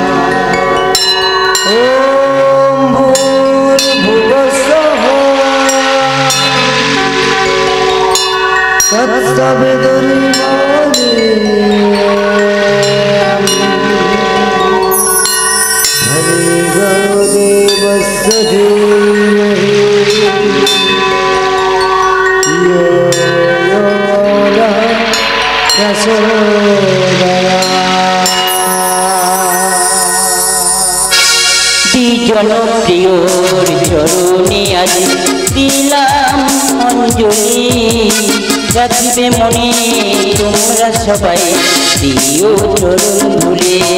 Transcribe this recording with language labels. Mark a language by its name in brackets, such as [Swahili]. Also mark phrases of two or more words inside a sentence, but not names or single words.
[Sanskrit] ॐ भूर्भुवस्सुः तत्सवितुर्वरेण्यं भर्गो देवस्य धीमहि यो यो न प्रचोदयात्। [Bangla] জনপ্রিয়র চরণে আজ দিলাম অঞ্জলি, রাখিবে মনে তোমরা সবাই দিও চরণ ধুলে।